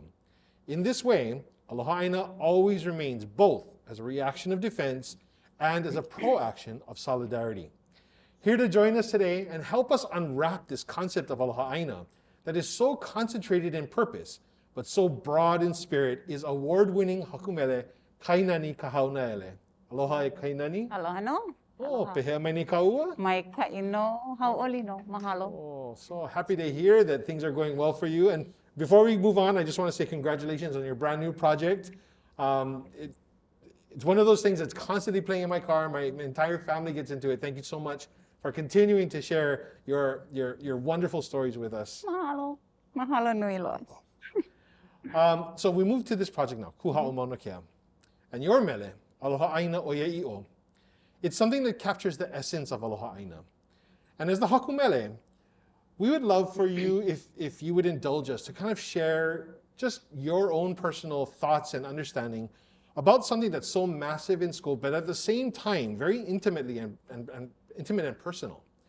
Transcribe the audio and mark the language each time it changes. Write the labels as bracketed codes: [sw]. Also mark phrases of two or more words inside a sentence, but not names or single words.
[en] In this way, [haw] Aloha Aina [en] always remains both as a reaction of defense and as a pro-action of solidarity. Here to join us today and help us unwrap this concept of [haw] Aloha Aina [en] that is so concentrated in purpose, but so broad in spirit, is award-winning hakumele Kainani Kahaunaele. [haw] Aloha e Kainani. Aloha no. Oh, pehea mai ni kaua. Mai kaino hau'oli no. Mahalo. [en] Oh, so happy to hear that things are going well for you. And before we move on, I just want to say congratulations on your brand new project. It's one of those things that's constantly playing in my car. My entire family gets into it. Thank you so much for continuing to share your wonderful stories with us. [haw] Mahalo. Mahalo nui loa. [en] So we move to this project now, Kuha'o Mauna Kea. And your mele, Aloha Aina Oia'i'o. It's something that captures the essence of [haw] Aloha Aina. [en] And as the hakumele, we would love for you, if you would indulge us, to kind of share just your own personal thoughts and understanding about something that's so massive in scope, but at the same time, very intimately and intimate and personal.